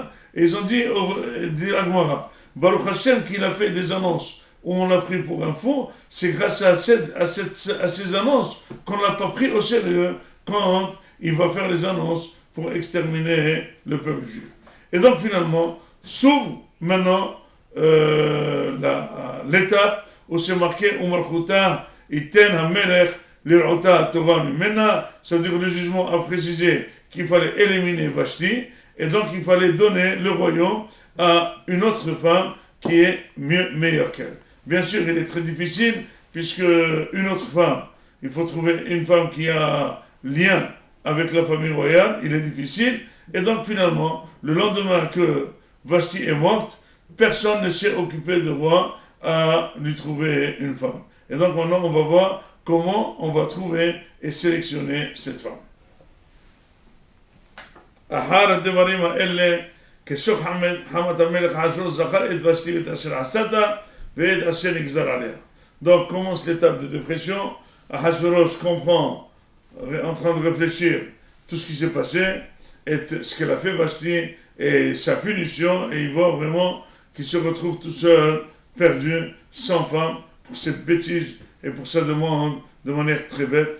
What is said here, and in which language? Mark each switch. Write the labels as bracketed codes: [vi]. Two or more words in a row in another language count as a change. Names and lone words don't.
[fr] Et ils ont dit la Gemara, [he] ברוך השם [fr] qu'il a fait des annonces où on l'a pris pour un fou, c'est grâce à ces annonces qu'on ne l'a pas pris au sérieux quand il va faire les annonces pour exterminer le peuple juif. Et donc finalement, s'ouvre maintenant l'étape où c'est marqué [he] ומלכותה יתן המלך לרעותה הטובה ממנה, [fr] ça veut dire que le jugement a précisé qu'il fallait éliminer Vashti. Et donc, il fallait donner le royaume à une autre femme qui est meilleure qu'elle. Bien sûr, il est très difficile, puisque une autre femme, il faut trouver une femme qui a lien avec la famille royale, il est difficile. Et donc, finalement, le lendemain que Vashti est morte, personne ne s'est occupé de roi à lui trouver une femme. Et donc, maintenant, on va voir comment on va trouver et sélectionner cette femme. [he] אחר הדברים האלה, כשוך חמת המלך אחשוורוש זכר את ושתי ואת אשר עשתה ואת אשר נגזר עליה. [fr] Donc commence l'étape de dépression. Ahasuerus comprend, en train de réfléchir tout ce qui s'est passé et ce qu'elle a fait Vashti et sa punition, et il voit vraiment qu'il se retrouve tout seul, perdu, sans femme, pour cette bêtise et pour sa demande de manière très bête.